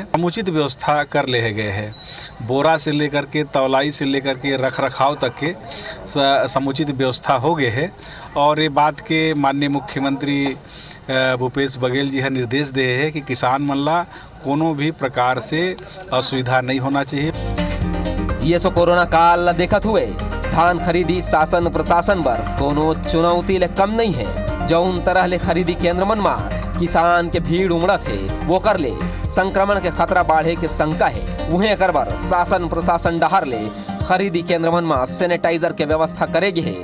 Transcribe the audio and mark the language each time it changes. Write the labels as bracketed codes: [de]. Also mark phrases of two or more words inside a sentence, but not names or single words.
[hne] समुचित व्यवस्था कर ले गए हैं। बोरा से लेकर के तौलाई से लेकर के रख रखाव तक के समुचित व्यवस्था हो गए है। और ये बात के माननीय मुख्यमंत्री भूपेश बघेल जी निर्देश दे है कि किसान मन ला कोनो भी प्रकार से असुविधा नहीं होना चाहिए। ये सो कोरोना काल ला देखत हुए धान खरीदी शासन प्रशासन बर कोनो चुनौती ले कम नहीं है। जौन तरह ले खरीदी केंद्र मन में किसान के भीड़ उमड़त है, वो कर ले संक्रमण के खतरा बढ़े के शंका है। उन्हें कर बर शासन प्रशासन डहर ले खरीदी केंद्र मन में सैनिटाइजर के व्यवस्था करेगी है।